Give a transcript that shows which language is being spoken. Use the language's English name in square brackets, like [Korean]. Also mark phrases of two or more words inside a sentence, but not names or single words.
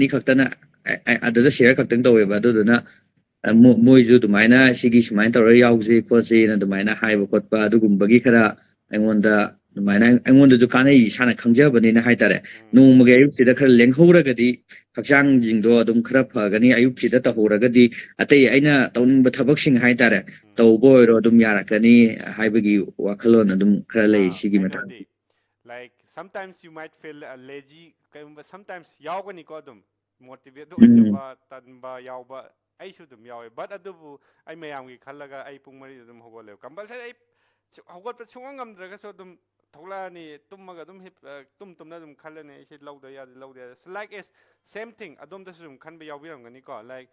[Manipuri] ꯈꯛꯇꯅ ꯑꯗꯨꯗ ꯁꯤꯌꯔ ꯈꯛꯇꯪ ꯇꯧꯋꯦꯕ ꯑꯗꯨꯗꯨꯅ ꯃꯣꯏꯁꯨ ꯑꯗꯨꯃꯥꯏꯅ ꯁꯤꯒꯤ ꯁꯨꯃꯥꯏꯅ ꯇꯧꯔꯒ ꯌꯥꯎꯁꯤ ꯈꯣꯠꯁꯤꯅ ꯑꯗꯨꯃꯥꯏꯅ ꯍꯥꯏꯕ ꯈꯣꯠꯄ ꯑꯗꯨꯒꯨꯝꯕꯒꯤ ꯈꯔ ꯑꯩꯉꯣꯟꯗ ꯑꯗꯨꯃꯥꯏꯅ ꯑꯩꯉꯣꯟꯗꯁꯨ ꯀꯥꯟꯅꯩ ꯏꯁꯥꯅ ꯈꯪꯖꯕꯅꯤꯅ ꯍꯥꯏꯇꯥꯔꯦ ꯅꯣꯡꯃꯒꯤ ꯑꯌꯨꯛꯁꯤꯗ ꯈꯔ ꯂꯦꯡꯍꯧꯔꯒꯗꯤ ꯍꯛꯆꯥꯡꯁꯤꯡꯗꯣ ꯑꯗꯨꯝ ꯈꯔ ꯐꯒꯅꯤ ꯑꯌꯨꯛꯁꯤꯗ ꯇꯧꯍꯧꯔꯒꯗꯤ ꯑꯇꯩ ꯑꯩꯅ ꯇꯧꯅꯤꯡꯕ ꯊꯕꯛꯁꯤꯡ ꯍꯥꯏꯇꯥꯔꯦ ꯇꯧꯕ ꯑꯣꯏꯔꯣ ꯑꯗꯨꯝ ꯌꯥꯔꯛꯀꯅꯤ ꯍꯥꯏꯕꯒꯤ ꯋꯥꯈꯜꯂꯣꯟ ꯑꯗꯨꯝ ꯈꯔ ꯂꯩ ꯁꯤꯒꯤ ꯃꯇꯥꯡꯗ ꯀꯩꯅꯣꯗꯤ [English] like sometimes you might feel lazy [Manipuri] ꯀꯩꯒꯨꯝꯕ sometimes ꯌꯥꯎꯒꯅꯤꯀꯣ ꯑꯗꯨꯝ ꯃꯣꯇꯤꯚꯦꯠ ꯑꯣꯏꯗꯕ ꯇꯟꯕ ꯌꯥꯎꯕ ꯑꯩꯁꯨ ꯑꯗꯨꯝ ꯌꯥꯎꯋꯦ ꯕꯠ ꯑꯗꯨꯕꯨ ꯑꯩ ꯃꯌꯥꯝꯒꯤ ꯈꯜꯂꯒ ꯑꯩ ꯄꯨꯡ 4ꯗ ꯑꯗꯨꯝ ꯍꯧꯒꯠꯂꯦꯕ ꯀꯝꯄꯜꯁꯔꯤ ꯑꯩ ꯍꯧꯒꯠꯄ ꯁꯨꯡꯉꯝ ꯉꯝꯗ꯭ꯔꯒꯁꯨ ꯑꯗꯨꯝ ꯊꯣꯛꯂꯛꯑꯅꯤ ꯇꯨꯝꯃꯒ ꯑꯗꯨꯝ ꯇꯨꯝꯅ ꯑꯗꯨꯝ ꯈꯜꯂꯅꯤ ꯑꯩꯁꯦ ꯂꯧꯗ ꯌꯥꯗꯦ ꯂꯧꯗ ꯌꯥꯗꯦ [English] like as same thing [Manipuri] ꯑꯗꯣꯝꯗꯁꯨ ꯑꯗꯨꯝ ꯈꯟꯕ ꯌꯥꯎꯕꯤꯔꯝꯒꯅꯤꯀꯣ ꯂꯥꯏꯛ